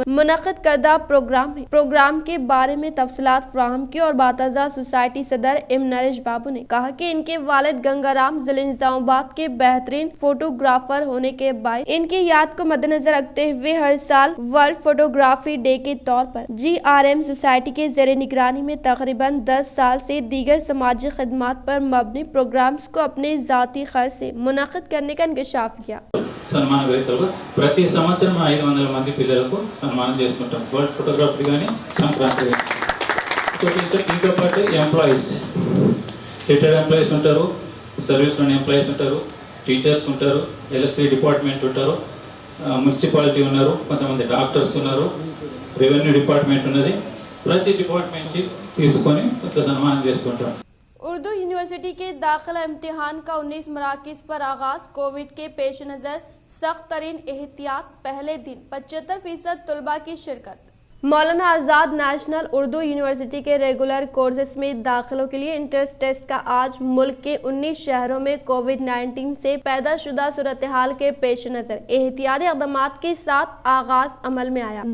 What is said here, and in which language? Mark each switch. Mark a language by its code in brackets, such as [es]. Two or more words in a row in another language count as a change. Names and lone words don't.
[ur] منعقد کردہ پروگرام کے بارے میں تفصیلات فراہم کی اور باتازہ سوسائٹی صدر M نریش بابو نے کہا کہ ان کے والد گنگا رام ضلع نظام آباد کے بہترین فوٹوگرافر ہونے کے باعث ان کی یاد کو مد نظر رکھتے ہوئے ہر سال ورلڈ فوٹوگرافی ڈے کے طور پر GRM سوسائٹی کے زیر نگرانی میں تقریباً 10 سال سے دیگر سماجی خدمات پر مبنی پروگرامز کو اپنے ذاتی خرچ سے منعقد کرنے کا انکشاف کیا۔ [te] సన్మాన గ్రహీతలకు ప్రతి సంవత్సరం 500 మంది పిల్లలకు సన్మానం చేసుకుంటాం. వరల్డ్ ఫోటోగ్రఫీ కానీ సంక్రాంతి. దీంతో పాటు ఎంప్లాయీస్, [en] retired employees [te] ఉంటారు, సర్వీస్లోని ఎంప్లాయీస్ ఉంటారు, టీచర్స్ ఉంటారు, [en] electricity department [te] ఉంటారు, మున్సిపాలిటీ ఉన్నారు, కొంతమంది డాక్టర్స్ ఉన్నారు, [en] revenue department [te] ఉన్నది. ప్రతి డిపార్ట్మెంట్కి తీసుకొని కొంత సన్మానం చేసుకుంటాం. [ur] اردو یونیورسٹی کے داخلہ امتحان کا 19 مراکز پر آغاز. کووڈ کے پیش نظر سخت ترین احتیاط. پہلے دن 75% طلبہ کی شرکت. مولانا آزاد نیشنل اردو یونیورسٹی کے [en] regular courses [ur] میں داخلوں کے لیے [en] entrance test [ur] کا آج ملک کے 19 شہروں میں کووڈ-19 سے پیدا شدہ صورت حال کے پیش نظر احتیاطی اقدامات کے ساتھ آغاز عمل میں آیا.